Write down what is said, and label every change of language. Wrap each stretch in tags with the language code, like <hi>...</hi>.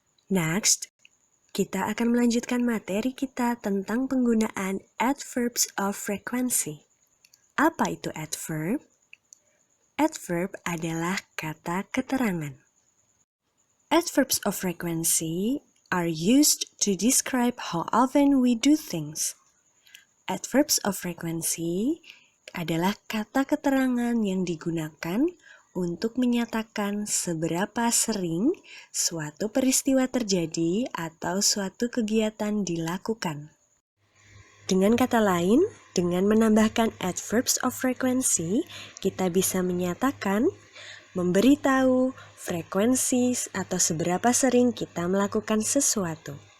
<id>Next, kita akan melanjutkan materi kita tentang penggunaan adverbs of frequency. Apa itu adverb? Adverb adalah kata keterangan.</id> <en>Adverbs of frequency are used to describe how often we do things.</en> <id>Adverbs of frequency adalah kata keterangan yang digunakan untuk menyatakan seberapa sering suatu peristiwa terjadi atau suatu kegiatan dilakukan. Dengan kata lain, dengan menambahkan adverbs of frequency, kita bisa menyatakan, memberitahu frekuensi atau seberapa sering kita melakukan sesuatu.</id>